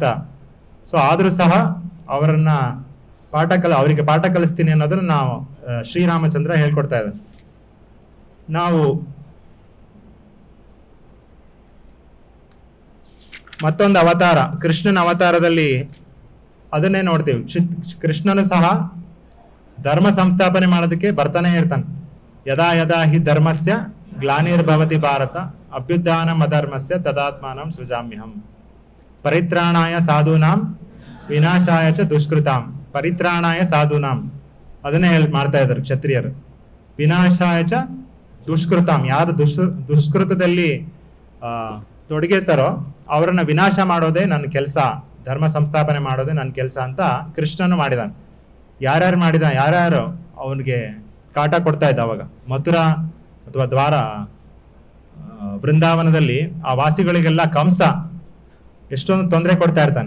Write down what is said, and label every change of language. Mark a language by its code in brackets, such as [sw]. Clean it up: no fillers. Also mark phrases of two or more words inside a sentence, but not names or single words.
[kn] ಸೊ ಆದರೂ ಸಹ ಅವರನ್ನ ಅವರಿಗೆ ಪಾಠ ಕಲಿಸ್ತೀನಿ ಅನ್ನೋದನ್ನ ನಾವು ಶ್ರೀರಾಮಚಂದ್ರ ಹೇಳ್ಕೊಡ್ತಾ ಇದ್ದಾನೆ. ನಾವು ಮತ್ತೊಂದು ಅವತಾರ, ಕೃಷ್ಣನ ಅವತಾರದಲ್ಲಿ ಅದನ್ನೇ ನೋಡ್ತೀವಿ. ಕೃಷ್ಣನು ಸಹ ಧರ್ಮ ಸಂಸ್ಥಾಪನೆ ಮಾಡೋದಕ್ಕೆ ಬರ್ತಾನೆ ಇರ್ತಾನೆ. [sa] ಯದಾ ಯದಾ ಹಿ ಧರ್ಮಸ್ಯ ಗ್ಲಾನಿರ್ಭವತಿ ಭಾರತ ಅಭ್ಯುತ್ಥಾನಂ ಅಧರ್ಮಸ್ಯ ತದಾತ್ಮಾನಂ ಸೃಜಾಮ್ಯಹಂ ಪರಿತ್ರಾಣಾಯ ಸಾಧೂನಾಂ ವಿನಾಶಾಯ ಚ ದುಷ್ಕೃತಾಂ. ಪರಿತ್ರಾಣಾಯ ಸಾಧೂನಾಂ [kn] ಅದನ್ನೇ ಮಾಡ್ತಾ ಇದ್ದಾರೆ ಕ್ಷತ್ರಿಯರು. [sa] ವಿನಾಶಾಯ ಚ ದುಷ್ಕೃತಾಂ, [kn] ಯಾರು ದುಷ್ಕೃತದಲ್ಲಿ ತೊಡಗಿರ್ತಾರೋ ಅವರನ್ನ ವಿನಾಶ ಮಾಡೋದೇ ನನ್ನ ಕೆಲಸ, ಧರ್ಮ ಸಂಸ್ಥಾಪನೆ ಮಾಡೋದೇ ನನ್ನ ಕೆಲಸ ಅಂತ ಕೃಷ್ಣನು ಮಾಡಿದಾನೆ. ಯಾರ್ಯಾರು ಅವನಿಗೆ ಕಾಟ ಕೊಡ್ತಾ ಇದ್ದ ಅವಾಗ ಮಥುರಾ ಅಥವಾ ದ್ವಾರ ಬೃಂದಾವನದಲ್ಲಿ ಆ ವಾಸಿಗಳಿಗೆಲ್ಲ ಕಂಸ ಎಷ್ಟೊಂದು ತೊಂದರೆ ಕೊಡ್ತಾ ಇರ್ತಾನೆ.